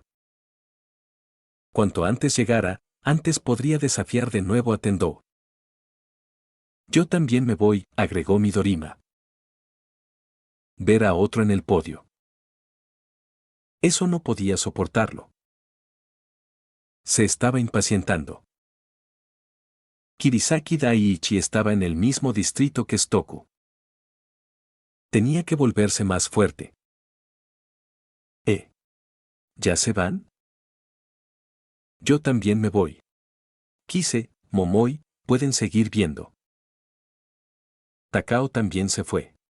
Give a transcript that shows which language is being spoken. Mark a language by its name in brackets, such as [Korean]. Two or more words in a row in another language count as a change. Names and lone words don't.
[Spanish] Cuanto antes llegara, antes podría desafiar de nuevo a Tendou. Yo también me voy, agregó Midorima. Ver a otro en el podio. Eso no podía soportarlo. Se estaba impacientando. Kirisaki Daiichi estaba en el mismo distrito que Stoku. Tenía que volverse más fuerte. ¿Ya se van? Yo también me voy. Kise, Momoi, pueden seguir viendo. Takao también se fue.